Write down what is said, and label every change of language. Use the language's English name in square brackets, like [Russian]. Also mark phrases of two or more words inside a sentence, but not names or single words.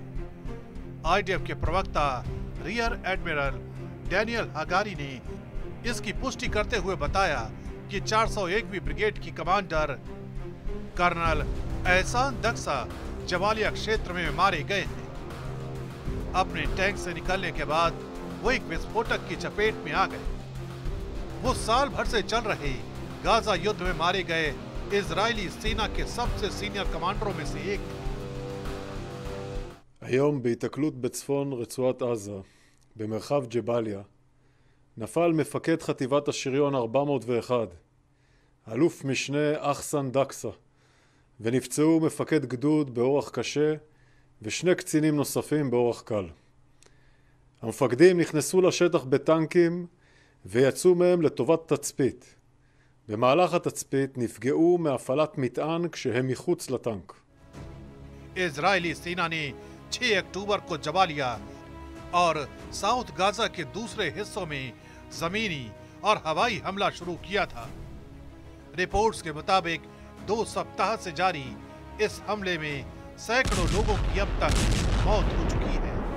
[Hindi] आईडीएफ के प्रवक्ता [English] rear admiral [Hindi] डैनियल हगारी ने इसकी पुष्टि करते हुए बताया कि 401वीं ब्रिगेड की कमांडर कर्नल एहसान दक्सा जवालिया क्षेत्र में मारे गए हैं। अपने टैंक से निकलने के बाद वो एक विस्फोटक की चपेट में आ गए। वो साल भर से चल रहे गाजा युद्ध में मारे गए इजरायली सेना के सबसे [English] senior commanders [Hindi] में से एक। [Hebrew] היום בהיתקלות בצפון רצועת עזה, במרחב ג'באליה, נפל מפקד חטיבת השריון 401, אלוף משנה אחסן דקסה, ונפצעו מפקד גדוד באורח קשה ושני קצינים נוספים באורח קל. המפקדים נכנסו לשטח בטנקים ויצאו מהם לטובת תצפית. במהלך התצפית נפגעו מהפעלת מטען כשהם מחוץ לטנק. [Hindi] इजरायली सेना ने 6 अक्टूबर को जबालिया और साउथ गाजा के दूसरे हिस्सों में जमीनी और हवाई हमला शुरू किया था। रिपोर्ट्स के मुताबिक 2 सप्ताह से जारी इस हमले में सैकड़ों लोगों की अब तक मौत हो चुकी है।